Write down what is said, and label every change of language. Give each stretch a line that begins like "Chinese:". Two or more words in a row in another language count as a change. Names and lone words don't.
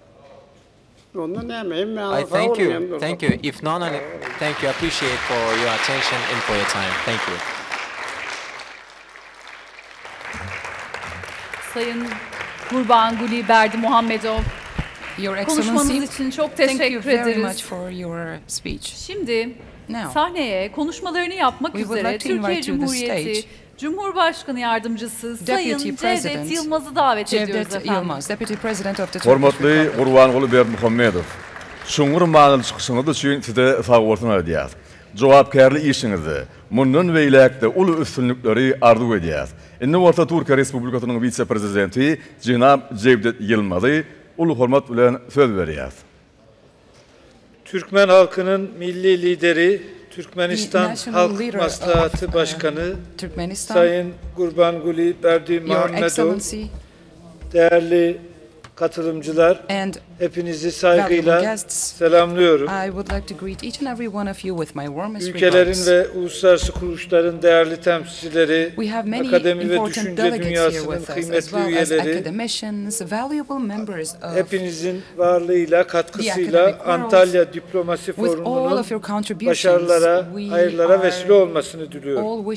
English: I thank you. Thank you. If none, thank you. I appreciate for your attention and for your time. Thank you.
Turkish: Sayın Gurbanguly Berdimuhamedov,
English: Your
Turkish: konuşmanız
English: Excellency,
Turkish: için çok
English: thank you
Turkish: teşekkür
English: very
Turkish: ederiz.
English: much for your speech.
Turkish: Şimdi sahneye konuşmalarını yapmak
English: We would
Turkish: üzere
English: like to invite
Turkish: Türkiye
English: to the
Turkish: Cumhuriyeti
English: stage
Turkish: Cumhurbaşkanı Yardımcısı Sayın
English: Deputy
Turkish: Cevdet
English: President
Turkish: Yılmaz'ı davet ediyoruz
English: Cevdet
Turkish: efendim.
English: Yılmaz, Deputy President of the Turkish
Turkmen: Hormatly
English: Republic.
Turkmen: Gurbanguly Berdimuhamedov, şuňur manyly çykyşyňyz üçin size sag bolsun edýäs. Jogapkärli işiňizi, mundan beýlekde uly üstünlikleri arzu edýäs. Indi bolsa Türkiýe Respublikasynyň vice-prezidenti Jenab Cevdet Yılmaz'y uly hormat bilen söz berýäs.
Turkish: Türkmen halkının milli lideri, Türkmenistan Halk Maslakhaty Başkanı Sayın Gurbanguly Berdimuhamedov, değerli katılımcılar, hepinizi saygıyla selamlıyorum. Ülkelerin ve uluslararası kuruluşların değerli temsilcileri, akademi ve düşünce dünyasının kıymetli üyeleri, hepinizin varlığıyla, katkısıyla Antalya Diplomasi Forumu'nun başarılara, hayırlara vesile olmasını diliyorum.